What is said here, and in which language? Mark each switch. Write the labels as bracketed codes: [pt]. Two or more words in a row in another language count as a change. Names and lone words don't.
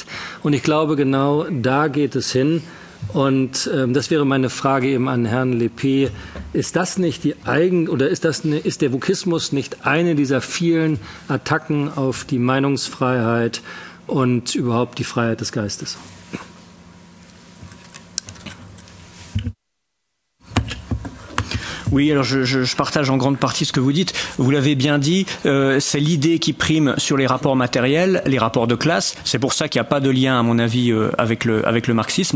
[de] Und ich glaube, genau da geht es hin. Und das wäre meine Frage eben an Herrn Lepée. Ist das nicht ist der Wokismus nicht eine dieser vielen Attacken auf die Meinungsfreiheit und überhaupt die Freiheit des Geistes? [fr] Oui, alors je partage en grande partie ce que vous dites. Vous l'avez bien dit, c'est l'idée qui prime sur les rapports matériels, les rapports de classe. C'est pour ça qu'il n'y a pas de lien, à mon avis, avec le marxisme.